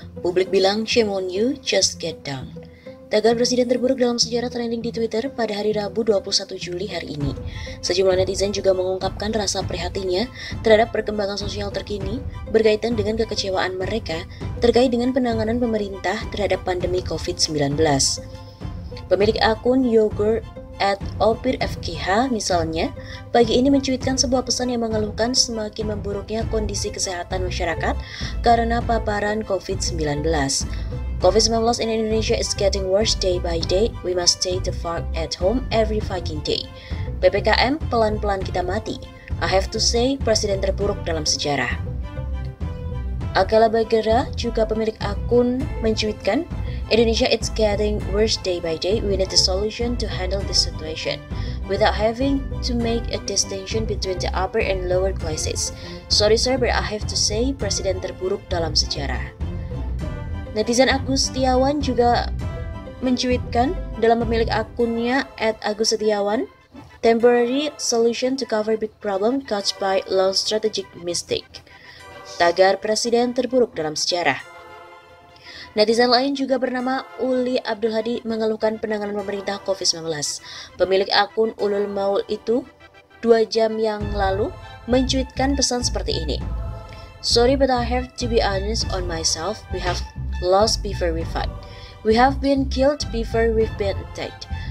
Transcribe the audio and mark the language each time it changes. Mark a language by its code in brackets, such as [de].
[id] Publik bilang [en] shame on you, just get down. [id] Tagar presiden terburuk dalam sejarah trending di Twitter pada hari Rabu 21 Juli hari ini. Sejumlah netizen juga mengungkapkan rasa prihatinnya terhadap perkembangan sosial terkini berkaitan dengan kekecewaan mereka terkait dengan penanganan pemerintah terhadap pandemi COVID-19. Pemilik akun Yogurt @opirfkh misalnya, pagi ini mencuitkan sebuah pesan yang mengeluhkan semakin memburuknya kondisi kesehatan masyarakat karena paparan COVID-19. [en] COVID-19 in Indonesia is getting worse day by day. We must stay the fuck at home every fucking day. [id] PPKM pelan-pelan kita mati. [en] I have to say, [id] presiden terburuk dalam sejarah. [en] Akela Bagera, [id] juga pemilik akun, mencuitkan, [en] Indonesia it's getting worse day by day. We need a solution to handle this situation without having to make a distinction between the upper and lower classes. Sorry sir, but I have to say, [id] presiden terburuk dalam sejarah. [en] Netizen Agus Setiawan [id] juga mencuitkan dalam pemilik akunnya [en] @AgusSetiawan, temporary solution to cover big problem caused by long strategic mistake. [id] Tagar presiden terburuk dalam sejarah. Netizen lain juga bernama Uli Abdul Hadi mengeluhkan penanganan pemerintah COVID-19. Pemilik akun Ulul Maul itu 2 jam yang lalu mencuitkan pesan seperti ini. [en] Sorry but I have to be honest on myself. We have lost before we fight. We have been killed before we've been attacked.